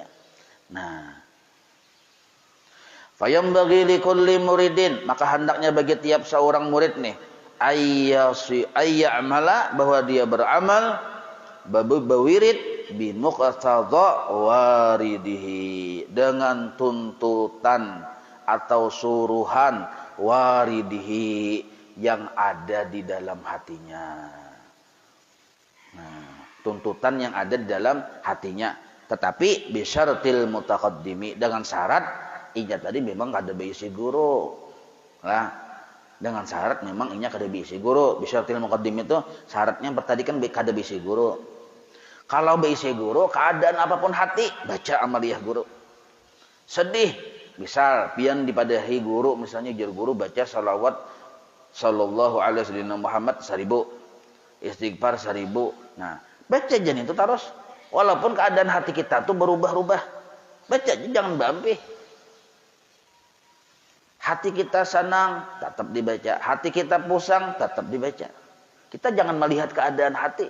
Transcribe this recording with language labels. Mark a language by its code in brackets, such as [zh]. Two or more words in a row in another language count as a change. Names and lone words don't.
[id] Nah, [ar] fayambaghi likulli muridin, [id] maka hendaknya bagi tiap seorang murid nih, ayya'mala, bahwa dia beramal bawirid [ar] bi muqtadha waridihi, [id] dengan tuntutan atau suruhan waridihi yang ada di dalam hatinya. [bjn] Nah, tuntutan yang ada di dalam hatinya, tetapi [ar] bisyaratil mutaqaddimi, [bjn] dengan syarat inya tadi memang kada beisi guru. Nah, dengan syarat memang inya kada beisi guru. [ar] Bisyaratil muqaddim [bjn] itu syaratnya tadi kan kada beisi guru. Kalau beisi guru, keadaan apapun hati, baca amaliyah guru. Sedih, misal pian dipadahi guru, misalnya jar guru baca salawat [ar] sallallahu alaihi wasallam [bjn] Muhammad 1000, istighfar 1000. Nah, baca aja itu terus. Walaupun keadaan hati kita tuh berubah-ubah, baca aja, jangan bampih. Hati kita senang, tetap dibaca. Hati kita pusing, tetap dibaca. Kita jangan melihat keadaan hati.